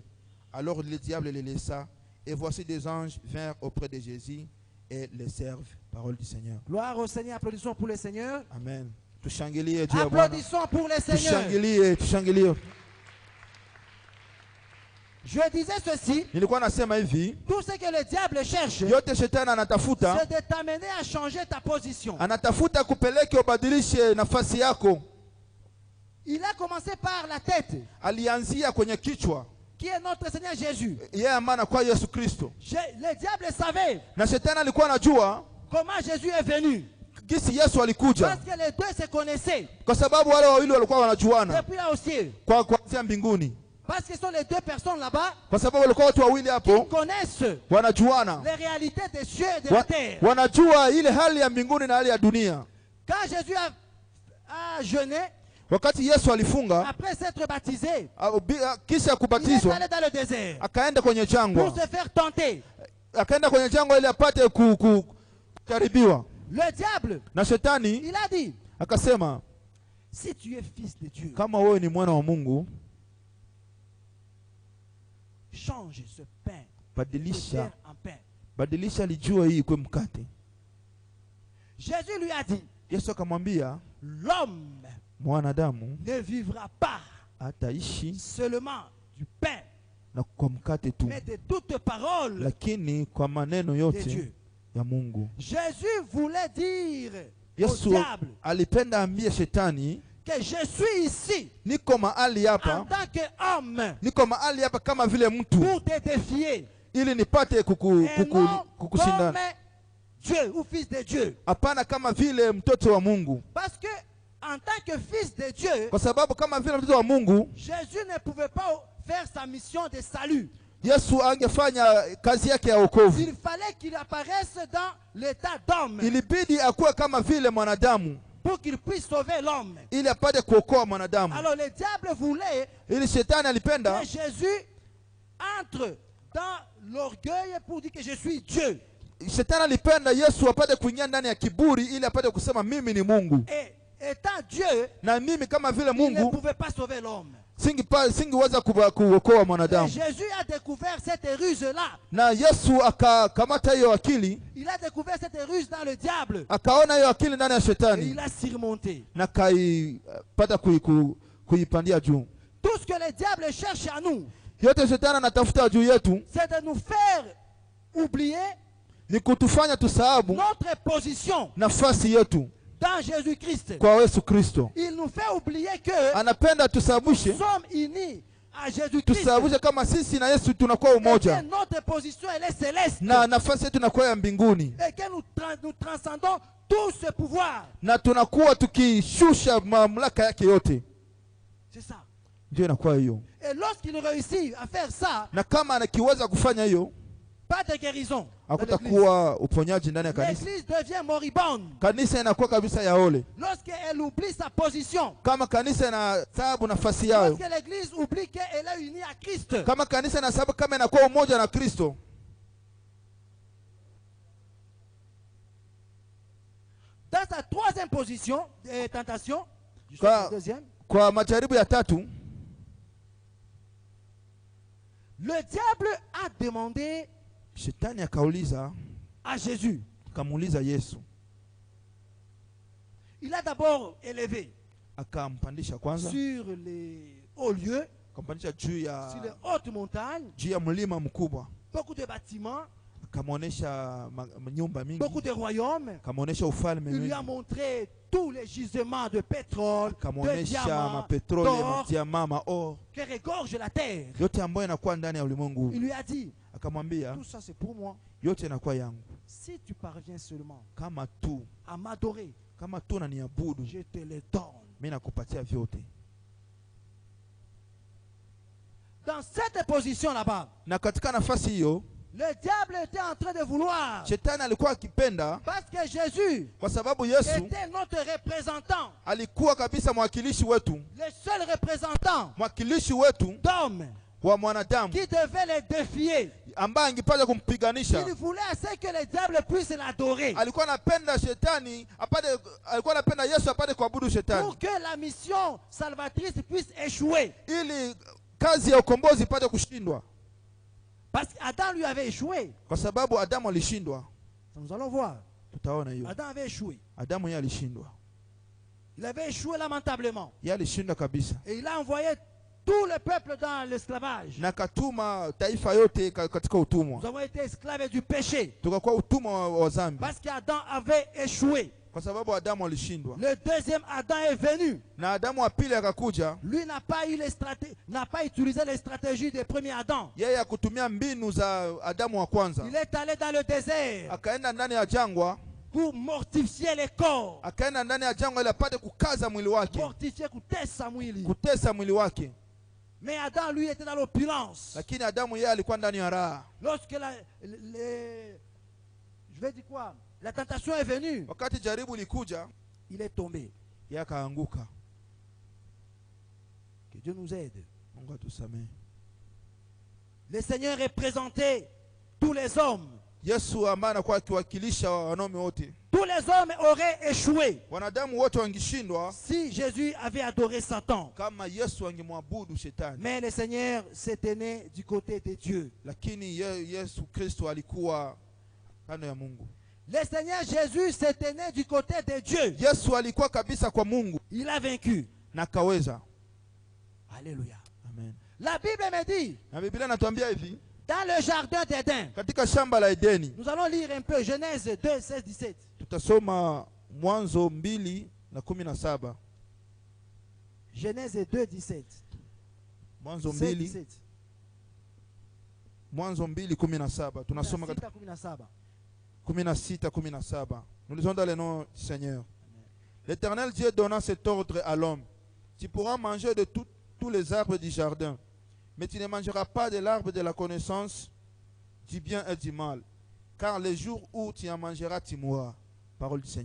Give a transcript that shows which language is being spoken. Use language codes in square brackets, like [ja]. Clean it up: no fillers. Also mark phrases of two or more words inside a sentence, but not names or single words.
[fr] Alors le diable les laissa, et voici des anges vinrent auprès de Jésus et les servent. Parole du Seigneur. Gloire au Seigneur, applaudissons pour le Seigneur. [sw] Amen. Tushangilie Dieu. [fr] Applaudissons pour le Seigneur. [sw] Tushangilie. [fr] Je disais ceci, [sw] Nilikuwa nasema hivi, [fr] tout ce que le diable cherche, [sw] yote shetani anatafuta, [fr] c'est de t'amener à changer ta position. [sw] Anatafuta kupeleke ubadilishe nafasi yako. [fr] Il a commencé par la tête, [sw] alianzia kwenye kichwa, [fr] qui est notre Seigneur Jésus. [sw] Yeye amana kwa Yesu Kristo. [fr] Le diable savait, [sw] Na shetani alikuwa anajua [fr] comment Jésus est venu. [sw] Gisi Yesu alikuja. [fr] Parce que les deux se connaissaient. [sw] Kwa sababu wale wawili walikuwa wanajuana. [fr] Depuis là aussi. [sw] Kwa kuanzia mbinguni. [fr] Parce que ce sont les deux personnes là-bas. [sw] Kwa sababu walikuwa watu wawili hapo. [fr] Qui connaissent [sw] wanajuana. [fr] les réalités des cieux et de la terre. [sw] Wanajua ile hali ya mbinguni na hali ya dunia. [fr] Quand Jésus a jeûné, [sw] wakati Yesu alifunga, [fr] après s'être baptisé, [sw] kisha kubatizwa, [fr] il est allé dans le désert. [sw] Akaenda kwenye jangwa. [fr] Pour se faire tenter. [sw] Akaenda kwenye jangwa ili apate kujaribiwa. [fr] Le diable, [sw] na shetani, [fr] il a dit, [sw] akasema, [fr] si tu es fils de Dieu, [sw] kama wewe ni mwana wa Mungu, [fr] change ce pain en pain. [sw] Badilisha lijua hii kwa mkate. [fr] Jésus lui a dit, [sw] Yesu akamwambia, [fr] l'homme [sw] mwanadamu [fr] ne vivra pas [sw] ataishi [fr] seulement du pain, [sw] na kwa mkate tu, [fr] mais de toute parole, [sw] lakini kwa maneno yote ya Mungu. [fr] Jésus voulait dire [sw] Yesu [fr] au diable, [sw] alipenda ambie shetani, [fr] que je suis ici [sw] niko mahali hapa [fr] en tant qu'homme, [sw] niko mahali hapa kama vile mtu, [fr] pour te défier, [sw] ili nipate kukushindana. [fr] Dieu ou fils de Dieu. [sw] Hapana kama vile mtoto wa Mungu. [fr] Parce que en tant que fils de Dieu, [sw] kwa sababu kama vile mtoto wa Mungu, [fr] Jésus ne pouvait pas faire sa mission de salut. [sw] Yesu angefanya kazi yake ya wokovu. [fr] Il fallait qu'il apparaisse dans l'état d'homme. [sw] Ilibidi akuwe kama vile mwanadamu. [fr] pour qu'il puisse sauver l'homme. [sw] Ili apate kuokoa mwanadamu. [fr] Alors le diable voulait [sw] Ili shetani alipenda [fr] que Jésus entre dans l'orgueil pour dire que je suis Dieu. [sw] Shetani alipenda Yesu apate kuingia ndani ya kiburi ili apate kusema mimi ni Mungu. [fr] Et étant Dieu, [sw] Na mimi kama vile [fr] il ne [sw] Mungu [fr] pouvait pas sauver l'homme. [sw] singeweza kuokoa mwanadamu. [fr] Jésus a découvert cette ruse-là. [sw] Na Yesu akakamata hiyo akili. [fr] Il a découvert cette ruse dans le diable. [sw] Akaona hiyo akili ndani ya [fr] Et [sw] shetani. [fr] il a surmonté. [sw] Na kaipata kuipandia juu. [fr] Tout ce que le diable cherche à nous, [sw] Yote shetani anatafuta juu yetu [fr] c'est de nous faire oublier [sw] ni kutufanya tusahabu [fr] notre position [sw] nafasi yetu [fr] dans Jésus-Christ. [sw] kwa Yesu Kristo. [fr] Il nous fait oublier que [sw] Anapenda tusahabushe, [fr] nous sommes unis à Jésus-Christ. [sw] tusahabushe kama sisi na Yesu tunakuwa umoja. [fr] Et que notre position elle est céleste. [sw] Na nafasi yetu inakuwa ya mbinguni. [fr] Et que nous transcendons tout ce pouvoir. [sw] Na tunakuwa tukishusha mamlaka yake yote. [fr] C'est ça. [sw] Ndio inakuwa hiyo. [fr] Et lorsqu'il réussit à faire ça, [sw] Na kama anakiweza kufanya hiyo, [fr] pas de guérison. [sw] hakutakuwa uponyaji ndani ya kanisa. [fr] L'église devient moribonde. [sw] Kanisa inakuwa kabisa ya ole. [fr] Lorsqu'elle oublie sa position. [sw] Kama kanisa inasahabu nafasi yao. [fr] Lorsque l'église oublie qu'elle est unie à Christ. [sw] Kama kanisa inasahabu kama inakuwa umoja na Kristo. [fr] Dans sa troisième position, tentation, deuxième, [sw] kwa majaribu ya tatu, [fr] le diable a demandé [sw] shetani akauliza [fr] à Jésus. [sw] Akamuuliza Yesu. [fr] Il a d'abord élevé [sw] akampandisha kwanza [fr] sur les hauts lieux, [sw] akampandisha juu ya [fr] sur les hautes montagnes, [sw] juu ya mlima mkubwa, [fr] beaucoup de bâtiments, [sw] akamuonesha nyumba mingi, [fr] beaucoup de royaumes. [sw] akamuonesha ufalme [fr] Il [sw] mingi, [fr] lui a montré tous les gisements de pétrole, de [sw] akamuonesha [fr] diamants, [sw] mapetrole, [fr] d'or [sw] madiama, maor, [fr] qui regorge la terre. [sw] yote ambayo inakuwa ndani ya ulimwengu. [fr] Il lui a dit, [sw] Akamwambia [fr] tout ça c'est pour moi. [sw] yote inakuwa yangu, [fr] Si tu parviens seulement [sw] kama tu [fr] à m'adorer, [sw] unaniabudu, [fr] je te les donne. [sw] mimi nakupatia vyote. [fr] Dans cette position là-bas, [sw] Na katika nafasi hiyo [fr] le diable était en train de vouloir, [sw] shetani alikuwa akipenda, [fr] parce que Jésus [sw] kwa sababu Yesu [fr] était notre représentant, [sw] alikuwa kabisa mwakilishi wetu, [fr] le seul représentant [sw] mwakilishi wetu [fr] d'homme [sw] wa mwanadamu [fr] qui devait les défier. [sw] ambaye angepaswa kumpiganisha. [fr] Il voulait assez que le diable puisse l'adorer, [sw] Alikuwa anapenda shetani apate, alikuwa anapenda Yesu apate kuabudu shetani, [fr] pour que la mission salvatrice puisse échouer. [sw] ili kazi ya ukombozi ipate kushindwa, [fr] Parce qu'Adam lui avait échoué. [sw] kwa sababu Adamu alishindwa. [fr] Nous allons voir. [sw] Tutaona hiyo. [fr] Adam avait échoué. [sw] Adamu yeye alishindwa, [fr] Il avait échoué lamentablement. [sw] yeye alishindwa kabisa, [fr] Et il a envoyé tout le peuple dans l'esclavage. [sw] na katuma taifa yote katika utumwa, [fr] Nous avons été esclaves du péché. [sw] tukakuwa utumwa wa dhambi, [fr] Parce qu'Adam avait échoué. [sw] kwa sababu Adamu alishindwa. [fr] Le deuxième Adam est venu. [sw] Na Adamu wa pili akakuja, [fr] Lui n'a pas utilisé les stratégies du premier Adam. [sw] yeye akutumia mbinu za Adamu wa kwanza. [fr] Il est allé dans le désert [sw] Akaenda ndani ya jangwa, [fr] pour mortifier les corps. [sw] akaenda ndani ya jangwa ili apate kukaza mwili wake, Mortifier, kutesa mwili. kutesa mwili wake. [fr] Mais Adam, lui, était dans l'opulence. [sw] Lakini Adamu yeye alikuwa ndani ya raha. [fr] Lorsque je vais dire quoi? La tentation est venue. [sw] Wakati jaribu likuja, [fr] Il est tombé. [sw] yeye akaanguka. [fr] Que Dieu nous aide. [sw] Mungu atusamehe. [fr] Le Seigneur représentait tous les hommes. [sw] Yesu ambaye anakuwa akiwakilisha wanaume wote, [fr] Tous les hommes auraient échoué [sw] wanadamu wote wangeshindwa [fr] si Jésus avait adoré Satan. [sw] kama Yesu angemwabudu shetani. [fr] Mais le Seigneur s'est tenu du côté de Dieu. [sw] Lakini Yesu Kristo alikuwa kando ya Mungu. [fr] Le Seigneur Jésus s'est tenu du côté de Dieu. [sw] Yesu alikuwa kabisa kwa Mungu Il a vaincu. na kaweza. [fr] Alléluia. Amen. La Bible me dit, [sw] Na Biblia inatuambia hivi, [fr] dans le jardin d'Éden, [sw] katika shamba la Edeni, [fr] nous allons lire un peu Genèse 2, 16, 17. [sw] tutasoma Mwanzo 2:17. [fr] Genèse 2, 17. [sw] Mwanzo 16, 2, 17. Mwanzo 2:17. Tunasoma katika 16:17. [fr] Nous lisons dans le nom du Seigneur. L'Éternel Dieu donna cet ordre à l'homme: tu pourras manger de tous les arbres du jardin, mais tu ne mangeras pas de l'arbre de la connaissance du bien et du mal, car le jour où tu en mangeras, tu mourras.